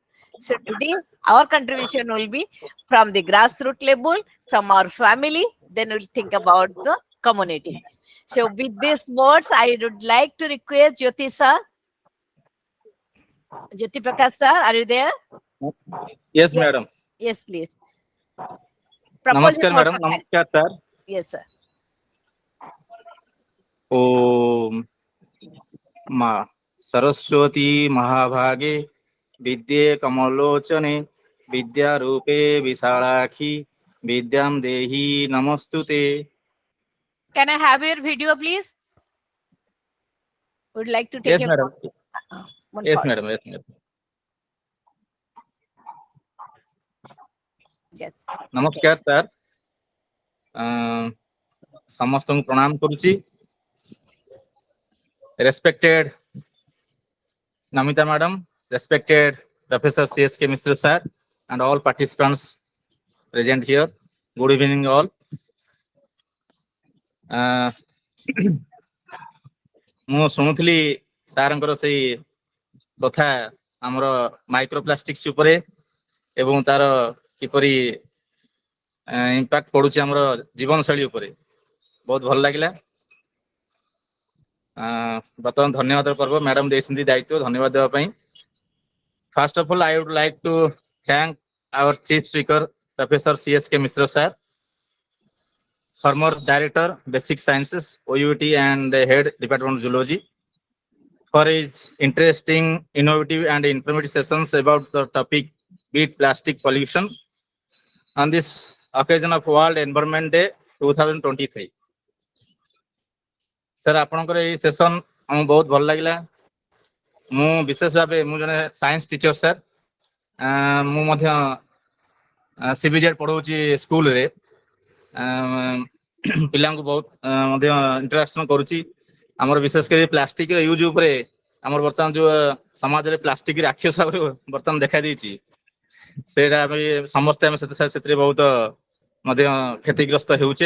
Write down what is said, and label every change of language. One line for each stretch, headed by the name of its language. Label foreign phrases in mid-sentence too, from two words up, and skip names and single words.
English: So today our contribution will be from the grassroots level, from our family, then we'll think about the community. So with these words, I would like to request Jyoti sir, Jyoti Prakash sir, are you there? Yes, Yes, madam. yes, please. Proposing Namaskar, madam. for thanks. Namaskar, sir. Yes, sir.
Sanskrit: Om Ma Saraswati Mahabhage Vidye Kamalochane Vidya Rupe Visalakhi Vidyam Dehi Namastute.
English: Can I have your video, please? Would like to take Yes, a madam. one Yes, part. madam. Yes, madam. Yes. Namaskar, sir.
Odia: ସମସ୍ତଙ୍କୁ ପ୍ରଣାମ କରୁଛି।
English: Respected Namita madam, respected Professor C.S.K. MISHRA sir, and all participants present here. Good evening all.
Odia: ମୁଁ ଶୁଣୁଥିଲି ସାରଙ୍କର ସେଇ କଥା ଆମର ମାଇକ୍ରୋପ୍ଲାଷ୍ଟିକ୍ସ ଉପରେ ଏବଂ ତାର କିପରି ଇମ୍ପାକ୍ଟ ପଡୁଛି ଆମର ଜୀବନଶୈଳୀ ଉପରେ, ବହୁତ ଭଲ ଲାଗିଲା। ବର୍ତ୍ତମାନ ଧନ୍ୟବାଦ ପର୍ବ, ମ୍ୟାଡାମ ଦେଇଛନ୍ତି ଦାୟିତ୍ୱ, ଧନ୍ୟବାଦ ଦେବା ପାଇଁ।
English: First of all, I would like to thank our chief speaker, Professor C.S.K. MISHRA sir, former director, Basic Sciences, OUAT, and head Department of Zoology, for his interesting, innovative, and informative sessions about the topic Beat Plastic Pollution on this occasion of World Environment Day 2023. Sir,
Odia: ଆପଣଙ୍କର ଏହି ସେସନ ଆମକୁ ବହୁତ ଭଲ ଲାଗିଲା। ମୁଁ ବିଶେଷ ଭାବେ ମୁଁ ଜଣେ
English: science teacher
Odia: ସାର୍। ମୁଁ ମଧ୍ୟ CBZ ପଢଉଛି ସ୍କୁଲରେ। ପିଲାଙ୍କୁ ବହୁତ ମଧ୍ୟ ଇଣ୍ଟରାକ୍ସନ କରୁଛି। ଆମର ବିଶେଷ କରି ପ୍ଲାଷ୍ଟିକ ର ୟୁଜ ଉପରେ ଆମର ବର୍ତ୍ତମାନ ଯୋଉ ସମାଜରେ ପ୍ଲାଷ୍ଟିକ ରାକ୍ଷସ ଭାବରେ ବର୍ତ୍ତମାନ ଦେଖାଦେଇଛି, ସେଇଟା ଆମେ ସମସ୍ତେ ଆମେ ସେଥିରେ ବହୁତ ମଧ୍ୟ କ୍ଷତିଗ୍ରସ୍ତ ହେଉଛେ।